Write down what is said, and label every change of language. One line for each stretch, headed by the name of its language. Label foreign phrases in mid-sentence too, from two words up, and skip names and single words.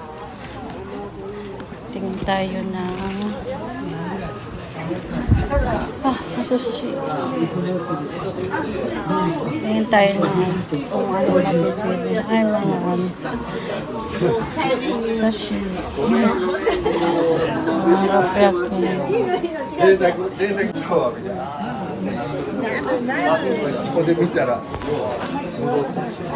Filipino: Tingin tayo ng sushi. Tingin tayo ng kung ano mabibili. Ay, mga sashimi. Mga okyaki.
Japanese: 連絡シャワーみたいな。ここで見たら、戻って。